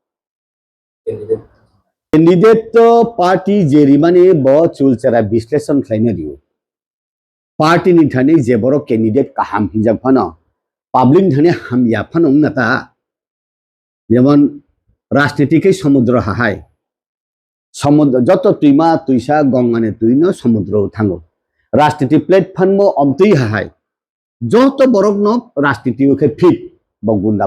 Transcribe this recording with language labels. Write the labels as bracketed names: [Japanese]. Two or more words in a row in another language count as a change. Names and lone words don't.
[Kok Borok] कैंडिडेट तो पार्टी जेरिमाने ब चुलचरा विश्लेषण खायनो दिउ पार्टी नि थाने जे बरक कैंडिडेट काहाम हिंजा फनो पब्लिक थाने हम या फनो नता [Bangla] যেমন রাজনীতিকে সমুদ্র [Kok Borok] হাহায় সমুদ্র যত তুইমা তুইসা গঙ্গানে তুইনো সমুদ্র থাঙ্গো রাজনীতি প্ল্যাটফর্ম অমতুই হাহায় যত বরক ন রাজনীতি ওকে ফিট বগুন্ডা